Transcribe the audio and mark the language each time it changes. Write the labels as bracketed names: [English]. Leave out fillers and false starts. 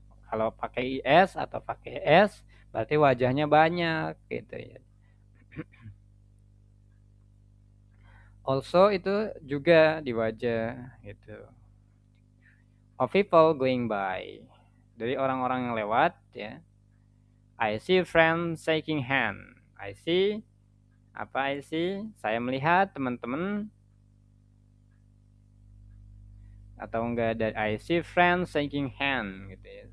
[Indonesian] Kalau pakai is atau pakai s, berarti wajahnya banyak gitu ya. Also itu juga di wajah gitu. [English] Of people going by. [Indonesian] Dari orang-orang yang lewat ya. [English] I see friends shaking hand. I see [Indonesian] apa [English] I see? [Indonesian] Saya melihat teman-teman atau enggak dari [English] I see friends shaking hand [Indonesian] gitu ya.